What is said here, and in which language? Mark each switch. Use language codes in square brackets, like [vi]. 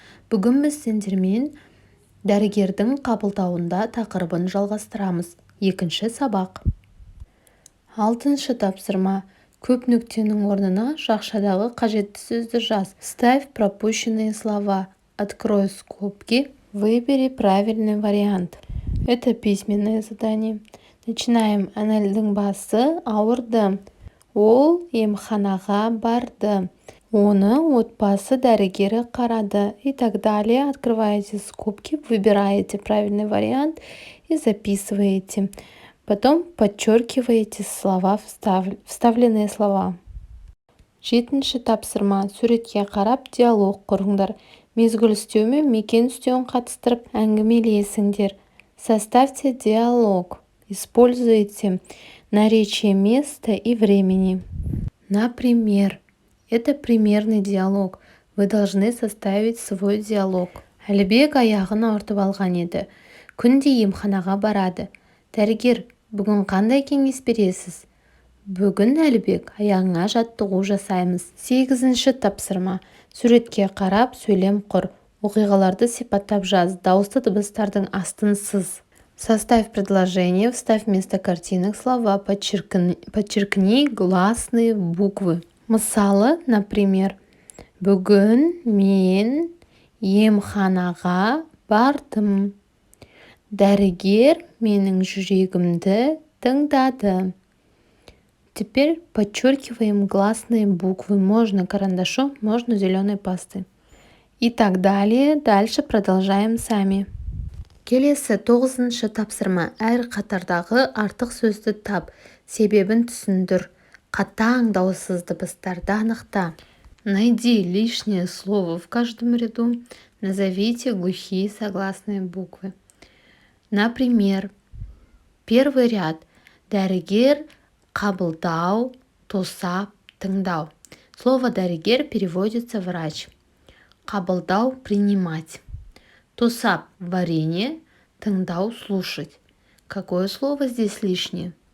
[kk] Бүгін біз сендермен дәрігердің қабылдауында тақырыбын жалғастырамыз. Екінші сабақ. 6-шы тапсырма. Көп нүктенің орнына жақшадағы қажетті сөзді жаз. [ru] Ставь пропущенные слова. Открой скобки. Выбери правильный вариант. Это письменное задание. Начинаем. [kk] Әнелдің басы ауырды. Ол емханаға барды. Оны отбасы дәрігері қарады [ru] и так далее. Открываете скобки, выбираете правильный вариант и записываете. Потом подчеркиваете слова, вставленные слова. [kk] 7-ші тапсырма. Суретке қарап диалог құрыңдар. Мезгіл үстеу мен мекен үстеуін қатыстырып әңгімелесіңдер. [ru] Составьте диалог. Используйте наречие места и времени. Например, это примерный диалог. Вы должны составить свой диалог. [kk] Әлібек аяғын ауыртып алған еді. Күнде емханаға барады. Дәрігер, бүгін қандай кеңес бересіз? Бүгін Әлібек аяғыңа жаттығу жасаймыз. 8-ші тапсырма. Суретке қарап сөйлем құр. Оқиғаларды сипаттап жаз. Дауысты дыбыстардың астын сыз. [ru] Составь предложение, вставь вместо картинок слова, подчеркни гласные буквы. [kk] Мысалы, например, бүгін мен емханаға бардым. Дәрігер менің жүрегімді тыңдады. [ru] Теперь подчеркиваем гласные буквы. Можно карандашом, можно зеленой пастой. И так далее. Дальше продолжаем сами. [kk] Келесі 9-шы тапсырма. Әр қатардағы артық сөзді тап. Себебін түсіндір. Қатаң дауыссыз дыбыстарды анықта. [ru] Найди лишнее слово в каждом ряду. Назовите глухие согласные буквы. Например, первый ряд. [kk] Дәрігер қабылдау, тосап, тыңдау. [ru] Слово дәрігер переводится врач. Қабылдау – принимать. Тосап – варенье, тыңдау – слушать. Какое слово здесь лишнее?